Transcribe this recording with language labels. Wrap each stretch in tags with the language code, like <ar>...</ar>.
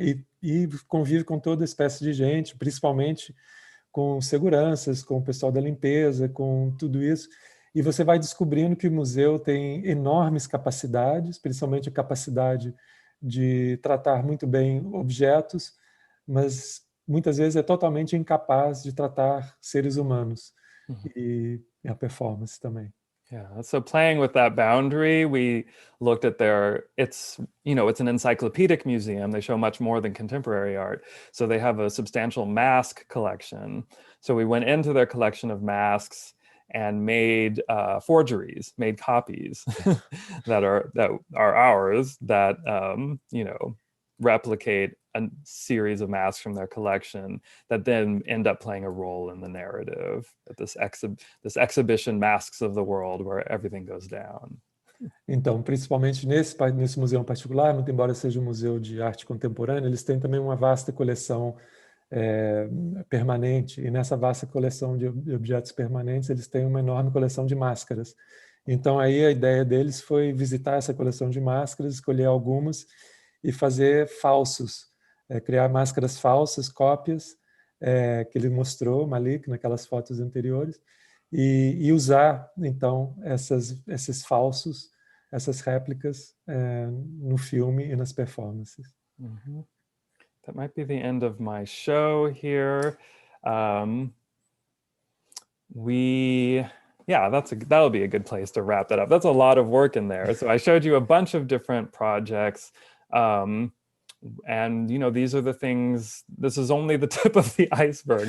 <pt>E convive com toda espécie de gente, principalmente com seguranças, com o pessoal da limpeza, com tudo isso. E você vai descobrindo que o museu tem enormes capacidades, principalmente a capacidade de tratar muito bem objetos, mas muitas vezes é totalmente incapaz de tratar seres humanos. E a performance também.</pt> <en>Yeah, so playing with that boundary, we looked at it's an encyclopedic museum. They show much more than contemporary art. So they have a substantial mask collection. So we went into their collection of masks and made forgeries, made copies that are ours, that replicate a series of masks from their collection that then end up playing a role in the narrative at this exhibition, Masks of the World, where everything goes down.</en> <pt>Então, principalmente nesse museu em particular, muito embora seja um museu de arte contemporânea, eles têm também uma vasta coleção permanente, e nessa vasta coleção de objetos permanentes eles têm uma enorme coleção de máscaras. Então aí a ideia deles foi visitar essa coleção de máscaras, escolher algumas e fazer falsos, criar máscaras falsas, cópias, que ele mostrou, Malik, naquelas fotos anteriores, e usar então esses falsos, essas réplicas no filme e nas performances. Mm-hmm.</pt> <en>That might be the end of my show here. That'll be a good place to wrap that up. That's a lot of work in there. So I showed you a bunch of different projects. And these are the things, this is only the tip of the iceberg.</en>